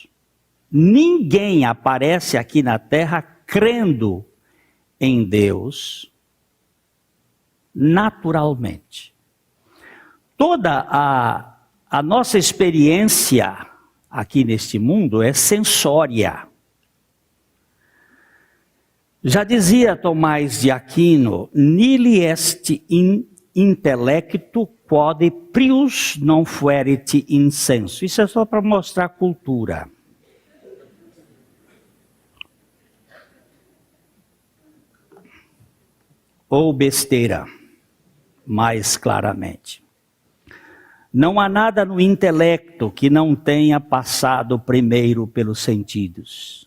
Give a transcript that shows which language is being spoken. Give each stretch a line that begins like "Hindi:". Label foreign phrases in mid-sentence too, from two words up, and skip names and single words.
Portuguese: Ninguém aparece aqui na terra crendo em Deus naturalmente. Toda a nossa experiência aqui neste mundo é sensória. Já dizia Tomás de Aquino,
Latin: nihil est in intellectu quod prius non fuerit in sensu.
Portuguese: Isso é só para mostrar cultura. Ou besteira, mais claramente. Não há nada no intelecto que não tenha passado primeiro pelos sentidos.